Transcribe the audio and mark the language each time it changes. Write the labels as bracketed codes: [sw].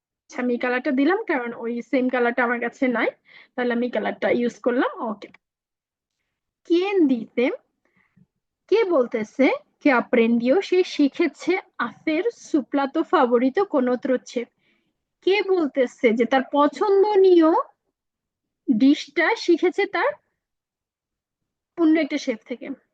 [bn] আচ্ছা, আমি কালারটা দিলাম কারণ ওই সেম কালারটা আমার কাছে নাই, তাহলে আমি কালারটা ইউজ করলাম। ওকে। [es] quién dice, [bn] কে বলতেছে [es] que aprendió, [bn] সে শিখেছে [es] hacer su plato favorito con otro chef। [bn] কে বলতেছে যে তার পছন্দনীয় ডিশটা শিখেছে তার অন্য একটা শেফ থেকে?